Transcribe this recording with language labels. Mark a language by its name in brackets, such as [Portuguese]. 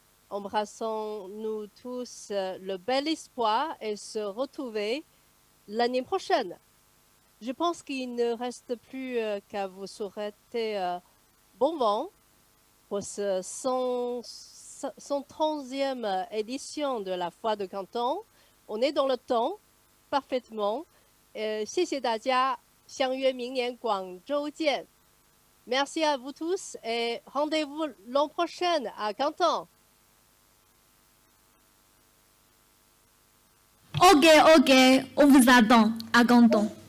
[French] Embrassons-nous tous le bel espoir et se retrouver l'année prochaine. Je pense qu'il ne reste plus qu'à vous souhaiter bon vent pour ce 130e édition de la foire de Canton. On est dans le temps parfaitement. [Chinese] 谢谢大家，相约明年广州见。 [French] Merci à vous tous et rendez-vous l'an prochain à Canton. Ok, on vous attend à Canton.